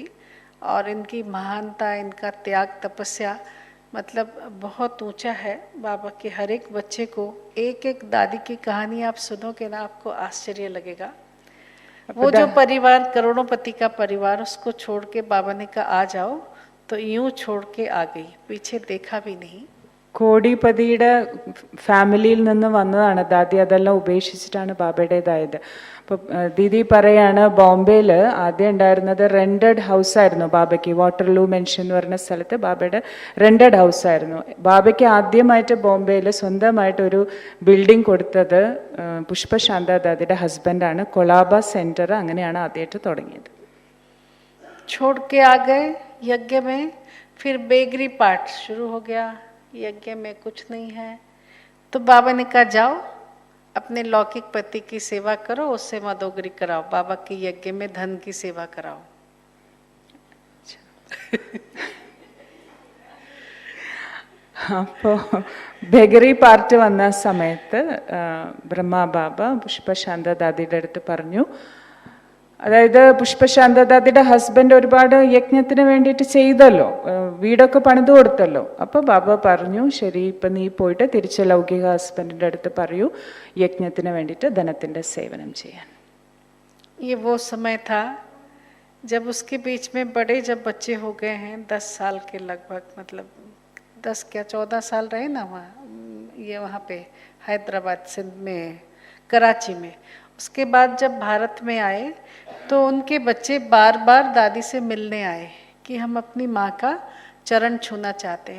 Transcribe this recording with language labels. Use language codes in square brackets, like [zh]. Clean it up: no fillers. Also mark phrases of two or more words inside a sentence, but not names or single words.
[hi] और इनकी महानता, इनका त्याग, तपस्या मतलब बहुत ऊंचा है. बाबा के हर एक बच्चे को एक दादी की कहानी आप सुनोगे ना, आपको आश्चर्य लगेगा. वो जो परिवार, करोड़ोंपति का परिवार, उसको छोड़ के बाबा ने कहा आ जाओ, तो यूं छोड़ के आ गई, पीछे देखा भी नहीं. [ml] കോടിപതിയുടെ ഫാമിലിയിൽ നിന്ന് വന്നതാണ് ദാദി. അതെല്ലാം ഉപേക്ഷിച്ചിട്ടാണ് ബാബയുടേതായത്. അപ്പോൾ ദീദി പറയാണ് ബോംബെയിൽ ആദ്യം ഉണ്ടായിരുന്നത് [en] rented houseആയിരുന്നു [ml] ബാബയ്ക്ക്. വാട്ടർലൂ മെൻഷൻ എന്ന് പറഞ്ഞ സ്ഥലത്ത് ബാബയുടെ [en] rented houseആയിരുന്നു. [ml] ബാബയ്ക്ക് ആദ്യമായിട്ട് ബോംബെയിൽ സ്വന്തമായിട്ട് ഒരു ബിൽഡിംഗ് കൊടുത്തത് പുഷ്പശാന്ത ദാദിയുടെ ഹസ്ബൻഡാണ്. കൊളാബ സെൻറ്റർ അങ്ങനെയാണ് ആദ്യമായിട്ട് തുടങ്ങിയത്. [hi] छोड़ के आ गए यज्ञ में, फिर बेगरी पाठ शुरू हो गया. यज्ञ में कुछ नहीं है तो बाबा ने कहा जाओ अपने लौकिक पति की सेवा करो, उससे मदोगरी कराओ. बाबा के यज्ञ में धन की सेवा कराओ. [ml] അപ്പോൾ ബേഗറി പാർട്ട് വന്ന സമയത്ത് ബ്രഹ്മബാബ പുഷ്പശാന്ത ദാദിയുടെ അടുത്ത് പറഞ്ഞു, അതായത് പുഷ്പശാന്ത ദാദിയുടെ ഹസ്ബൻഡ് ഒരുപാട് യജ്ഞത്തിന് വേണ്ടിയിട്ട് ചെയ്തല്ലോ, വീടൊക്കെ പണിത് കൊടുത്തല്ലോ. അപ്പോൾ ബാബ പറഞ്ഞു, ശരി ഇപ്പം നീ പോയിട്ട് തിരിച്ച് ലൗകിക ഹസ്ബൻഡിൻ്റെ അടുത്ത് പറയൂ യജ്ഞത്തിന് വേണ്ടിയിട്ട് ധനത്തിൻ്റെ സേവനം ചെയ്യാൻ. [hi] ये वो समय था जब उसके बीच में बड़े जब बच्चे हो गए हैं 10 साल के लगभग, मतलब 10 क्या 14 साल रहे ना वहाँ, ये वहाँ पे हैदराबाद सिंध में कराची में. उसके बाद जब भारत में आए तो उनके बच्चे बार बार दादी से मिलने आए कि हम अपनी माँ का चरण छूना चाहते हैं.